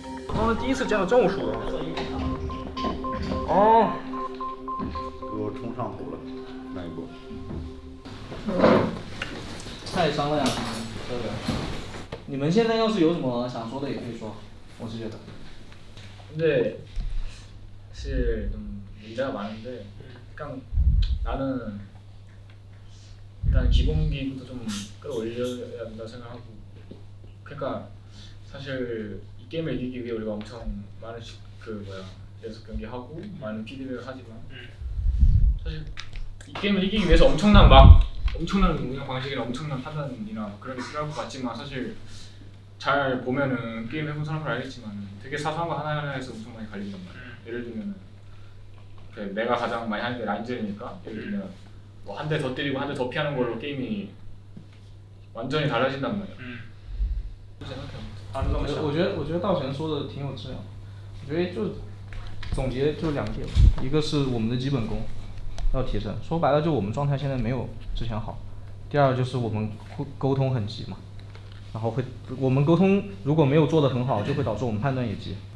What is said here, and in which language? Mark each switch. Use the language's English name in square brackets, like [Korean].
[Chinese] 哦，第一次见到这么熟的。哦，给我冲上头了，那一波。太伤了呀，这个。你们现在要是有什么想说的也可以说，我是觉得。 [Korean] 근데 사실 좀 문제가 많은데 그냥 나는 일단 기본기부터 좀 끌어올려야 된다고 생각하고 그러니까 사실 이 게임을 이기기 위해 우리가 엄청 많은 연습 경기하고 많은 피드백을 하지만 사실 이 게임을 이기기 위해서 엄청난 운영 방식이나 엄청난 판단이나 그런 게 필요할 것 같지만 사실 잘 보면은 게임 해본 사람들 알겠지만 되게 사소한 거 하나하나에서 엄청 많이 갈린단 말이야. 예를 들면은 내가 가장 많이 하는 게 라인전이니까 예를 들면 뭐 한 대 더 때리고 한 대 더 피하는 걸로 게임이 완전히 달라진단 말이야. [Chinese] 我觉得道玄说的挺有质量。我觉得就总结就2点，一个是我们的基本功要提升，说白了就我们状态现在没有之前好。第二就是我们沟通很急嘛。然后我们沟通如果没有做得很好，就会导致我们判断也急。